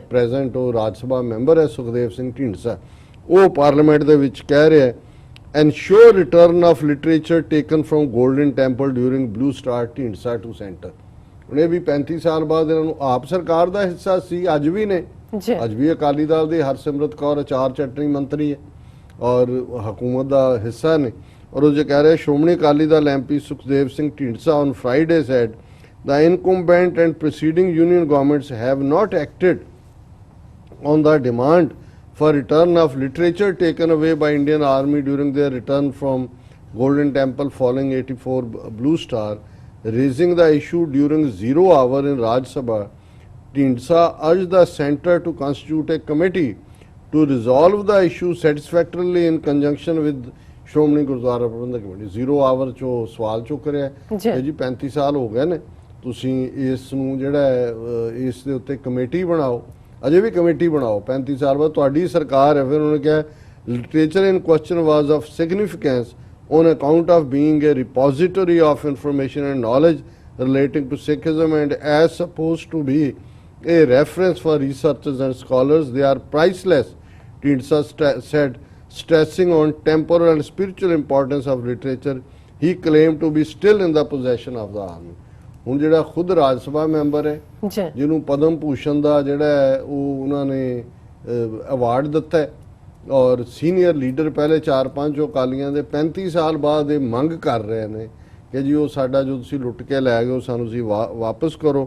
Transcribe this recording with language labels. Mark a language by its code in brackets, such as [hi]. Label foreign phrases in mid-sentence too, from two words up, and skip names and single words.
[pa] ਪ੍ਰੈਜ਼ੈਂਟ ਉਹ ਰਾਜ ਸਭਾ ਮੈਂਬਰ ਹੈ ਸੁਖਦੇਵ ਸਿੰਘ ਢੀਂਡਸਾ, ਉਹ ਪਾਰਲੀਮੈਂਟ ਦੇ ਵਿੱਚ ਕਹਿ ਰਿਹਾ [en] ensure return of literature taken from Golden Temple during Blue Star Dhindsa to centre. [pa] ਉਹਨੇ ਵੀ 35 ਸਾਲ ਬਾਅਦ ਇਹਨਾਂ ਨੂੰ ਆਪ ਸਰਕਾਰ ਦਾ ਹਿੱਸਾ ਸੀ, ਅੱਜ ਵੀ ਨੇ, ਅੱਜ ਵੀ ਅਕਾਲੀ ਦਲ ਦੀ ਹਰਸਿਮਰਤ ਕੌਰ ਅਚਾਰ ਚਟਨੀ ਮੰਤਰੀ ਹੈ ਔਰ ਹਕੂਮਤ ਦਾ ਹਿੱਸਾ ਨੇ। ਔਰ ਉਹ ਜੇ ਕਹਿ ਰਹੇ [en] Shiromani Akali Dal MP Sukhdev Singh Dhindsa on Friday said the incumbent and preceding union governments have not acted on the demand for return of literature taken away by Indian Army during their return from Golden Temple following 84 Blue Star, raising the issue during 0 hour in Raj Sabha. ਢੀਂਡਸਾ urged the centre to constitute a committee to resolve the issue satisfactorily in conjunction with ਸ਼੍ਰੋਮਣੀ ਗੁਰਦੁਆਰਾ ਪ੍ਰਬੰਧਕ ਕਮੇਟੀ। [pa] 0 ਆਵਰ ਚੋਂ ਸਵਾਲ ਚੁੱਕ ਰਿਹਾ ਕਿ ਜੀ 35 ਸਾਲ ਹੋ ਗਏ ਨੇ, ਤੁਸੀਂ ਇਸ ਨੂੰ ਜਿਹੜਾ ਇਸ ਦੇ ਉੱਤੇ ਕਮੇਟੀ ਬਣਾਓ, ਅਜੇ ਵੀ ਕਮੇਟੀ ਬਣਾਓ। 35 ਸਾਲ ਬਾਅਦ ਤੁਹਾਡੀ ਸਰਕਾਰ ਹੈ। ਫਿਰ ਉਹਨੇ ਕਿਹਾ [en] literature in question was of significance on account of being a repository of information and knowledge relating to Sikhism and as supposed to be a reference for researchers and scholars, they are priceless. ਢੀਂਡਸਾ said stressing on temporal and spiritual importance of literature, he claimed to be still in the possession of the army. [pa] ਹੁਣ ਜਿਹੜਾ ਖੁਦ ਰਾਜ ਸਭਾ ਮੈਂਬਰ ਹੈ ਜੀ ਜਿਹਨੂੰ ਪਦਮ ਭੂਸ਼ਣ ਦਾ ਜਿਹੜਾ ਹੈ ਉਹ ਉਹਨਾਂ ਨੇ ਅਵਾਰਡ ਦਿੱਤਾ ਹੈ, ਔਰ [en] senior leader [pa] ਪਹਿਲੇ 4-5 ਜੋ ਅਕਾਲੀਆਂ ਦੇ 35 ਸਾਲ ਬਾਅਦ ਇਹ ਮੰਗ ਕਰ ਰਹੇ ਨੇ ਕਿ ਜੀ ਉਹ ਸਾਡਾ ਜੋ ਤੁਸੀਂ ਲੁੱਟ ਕੇ ਲੈ ਗਏ ਉਹ ਸਾਨੂੰ ਤੁਸੀਂ ਵਾਪਸ ਕਰੋ।